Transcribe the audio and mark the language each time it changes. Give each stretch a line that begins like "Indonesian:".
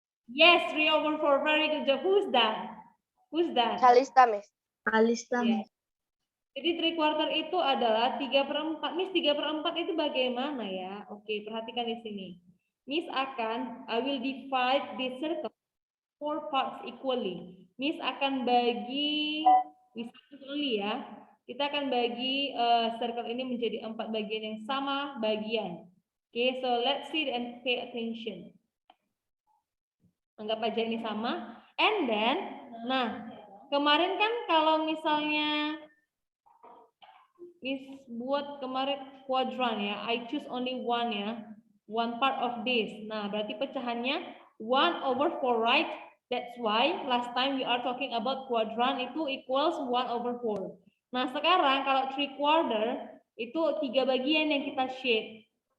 English: Yes, 3/4. Very good job. Who's that? Who's that? Kalista, Miss. Kalista.
Indonesian: Yes. Jadi 3/4 itu adalah 3/4. Miss, 3/4 itu bagaimana ya? Oke, perhatikan di sini.
English: Miss I will divide this circle 4 parts equally.
Indonesian: Miss akan bagi, misalnya ya, kita akan bagi circle ini menjadi 4 bagian yang sama bagian.
English: Oke, so let's see and pay attention.
Indonesian: Anggap aja ini sama.
English: And then,
Indonesian: nah, kemarin kan kalau misalnya Miss buat kemarin quadrant ya,
English: I choose only one
Indonesian: ya,
English: one part of this.
Indonesian: Nah, berarti pecahannya 1/4, right?
English: That's why last time we are talking about quadrant itu equals 1/4.
Indonesian: Nah, sekarang kalau 3/4 itu 3 bagian yang kita shape.